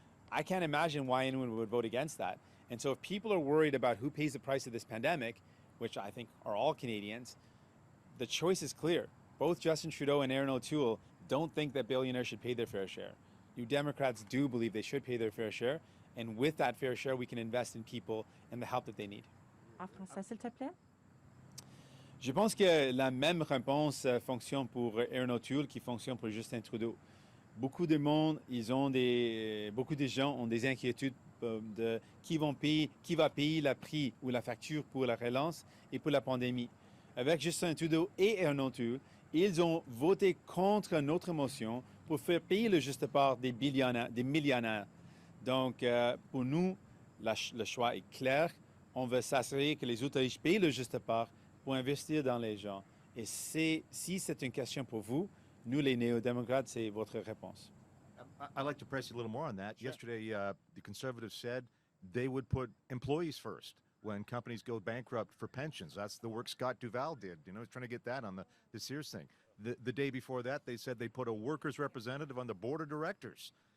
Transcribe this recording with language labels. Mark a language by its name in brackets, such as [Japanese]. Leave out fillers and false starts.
[English] I can't imagine why anyone would vote against that. And so if people are worried about who pays the price of this pandemic, which I think are all Canadians, the choice is clear. Both Justin Trudeau and Aaron O'Toole don't think that billionaires should pay their fair share. New Democrats do believe they should pay their fair share, and with that fair share, we can invest in people and the help that they need. [French] En français, s'il te plaît. Je pense que la même réponse fonctionne pour Aaron O'Toole qui fonctionne pour Justin Trudeau. Beaucoup de monde, beaucoup de gens ont des inquiétudes de qui va payer le prix ou la facture pour la relance et pour la pandémie. Avec Justin Trudeau et Aaron O'Toole, ils ont voté contre notre motion pour faire payer le juste part des millionnaires. Donc, pour nous, le choix est clair. On veut s'assurer que les autorités payent le juste part pour investir dans les gens. Et si c'est une question pour vous, nous, les néo-démocrates, c'est votre réponse. [English] I'd like to press you a little more on that. Sure. Yesterday, the Conservatives said they would put employees first when companies go bankrupt for pensions. That's the work Scott Duval did, trying to get that on the Sears thing. The day before that, they said they put a workers' representative on the board of directors.